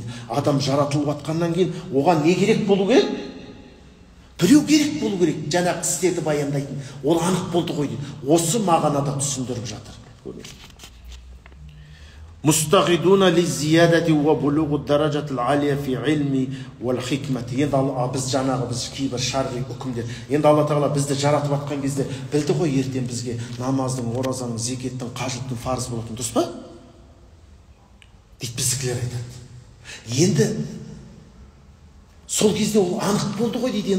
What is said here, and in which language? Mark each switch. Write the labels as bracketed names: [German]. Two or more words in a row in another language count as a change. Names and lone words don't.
[Kazakh] Адам жаратылып атқаннан кейін оған не керек болу керек? Біреу керек болу керек, жаңағы істерді баяндайтын. Ол анық болды ғой дейді. Осы мағынада түсіндіріп жатыр. [Arabic] مستعدون للزيادة وبلوغ درجات العلية في العلم والحكمة. [Kazakh] Енді біз жаңағы біз кейбір шарғи үкімдер. Енді Алла тағала бізді жаратып атқан кезде білді ғой ертең бізге намаздың, оразаның, зекеттің, қажылықтың фарыз болатын, дұрыс па? Дейді, бізді біздікілер айтады. Енді сол кезде ол анық болды ғой дейді.